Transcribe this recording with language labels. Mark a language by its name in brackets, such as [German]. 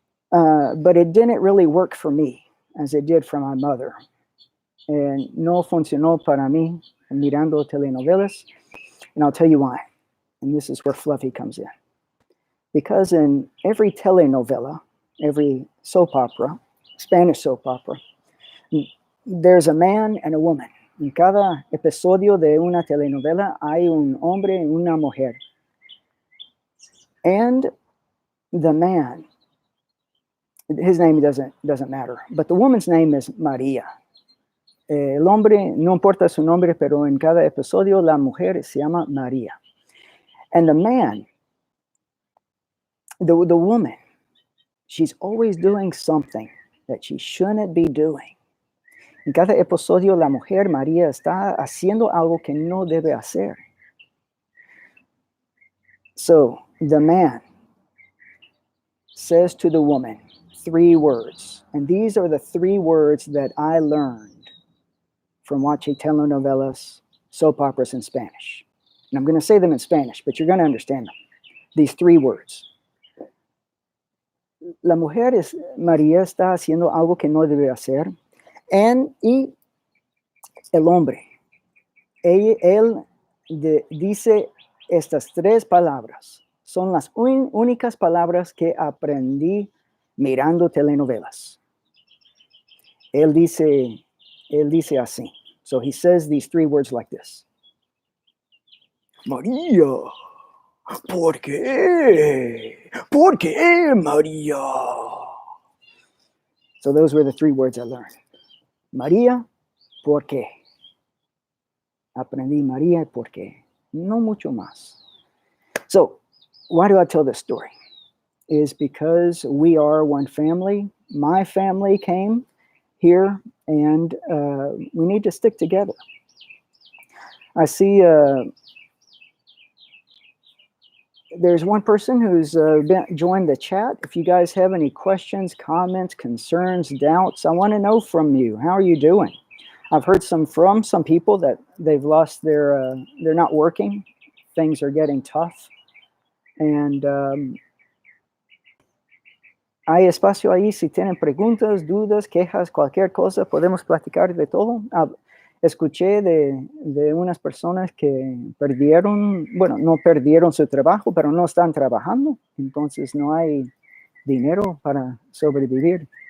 [English] But it didn't really work for me as it did for my mother. [Spanish] And no funcionó para mí mirando telenovelas. [English] And I'll tell you why. And this is where Fluffy comes in. Because in every telenovela, every soap opera, Spanish soap opera, there's a man and a woman. [Spanish] En cada episodio de una telenovela hay un hombre y una mujer. [English] And the man, his name doesn't matter, but the woman's name is Maria. [Spanish] El hombre, no importa su nombre, pero en cada episodio la mujer se llama Maria. [English] And the man, the woman, she's always doing something that she shouldn't be doing. [Spanish] En cada episodio la mujer María está haciendo algo que no debe hacer. [English] So the man says to the woman 3 words. And these are the 3 words that I learned from watching telenovelas, soap operas in Spanish. And I'm going to say them in Spanish, but you're going to understand them. These 3 words. [Spanish] La mujer María está haciendo algo que no debe hacer. Y el hombre él dice estas tres palabras. Son las únicas palabras que aprendí mirando telenovelas. Él dice así. [English] So he says these three words like this. María, [Spanish] ¿por qué? ¿Por qué, María? [English] So those were the three words I learned. María, [Spanish] ¿por qué? Aprendí María, ¿por qué? No mucho más. [English] So, why do I tell this story? Is because we are one family. My family came here, and we need to stick together. I see there's one person who's joined the chat. If you guys have any questions, comments, concerns, doubts, I want to know from you. How are you doing? I've heard from some people that they've lost they're not working. Things are getting tough. [Spanish] And hay espacio ahí si tienen preguntas, dudas, quejas, cualquier cosa, podemos platicar de todo. Escuché de unas personas que no perdieron su trabajo, pero no están trabajando, entonces no hay dinero para sobrevivir.